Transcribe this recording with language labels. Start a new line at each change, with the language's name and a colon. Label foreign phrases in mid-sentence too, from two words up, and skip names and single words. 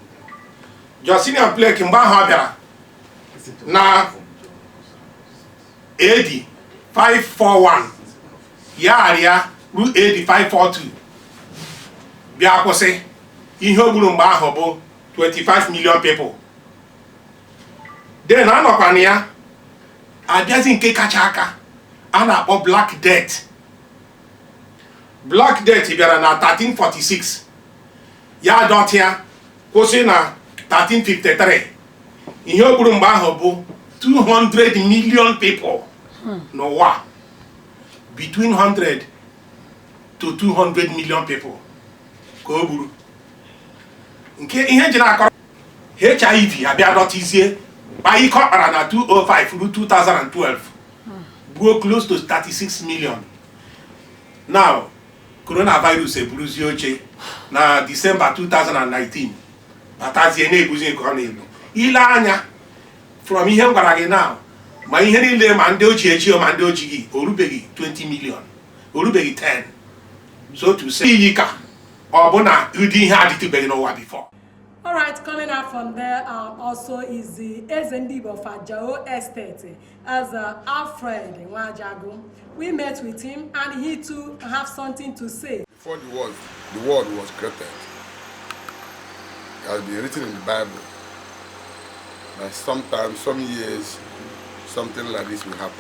Igbo: mgbe ahụ ọ bịara na AD 541 ya arịa ruo AD 542 bịa kwụsị ihe o gburu mgbe ahụ bụ
English: 25 million people
Igbo: then anọkwana ya abịazi nke kacha aka a na-akpọ Black Death bịara na 1346 ya dọtịa kwụsị na 1353 ihe o gburu mgbe ahụ bụ
English: 200 million people
Igbo: n'ụwa
English: between 100 to 200 million people
Igbo: ka o gburu nke ihe ji na-akọrọ HIV abịa dọtizie kpa ike ọkpara na 205 ruo 2012 gbuo
English: close to 36 million.
Igbo: Now coronavirus eburuzie oche na December 2019 batazie na-ebuzi nke ọ na-ebu ile anya from ihe m gwara gị now ma ihe niile ma ndị ochie echi ma ndị ochi gị orubeghị 20 million orubeghị 10
English: so to say
Igbo: iyi ka ọ bụ na ụdị ihe adịtụbeghị n'ụwa before.
English: All right, coming out from there also is the Igbo of Ajao Estate as Outrage Nwajagu. We met with him and he too have something to say. Before the world was created, it has been written in the Bible that sometimes, some years, something like this will happen.